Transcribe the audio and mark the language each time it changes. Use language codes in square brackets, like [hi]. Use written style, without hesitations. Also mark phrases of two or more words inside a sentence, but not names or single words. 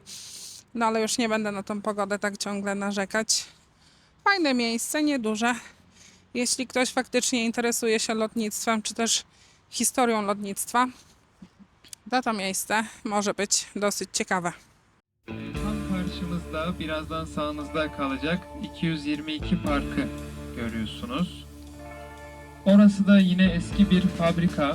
[pl] No ale już nie będę na tą pogodę tak ciągle narzekać. Fajne miejsce, nieduże. Jeśli ktoś faktycznie interesuje się lotnictwem, czy też historią lotnictwa, to miejsce może być dosyć ciekawe. [tr] Tam karşımızda birazdan sağınızda kalacak 222 Parkı görüyorsunuz. Orası da yine eski bir fabrika.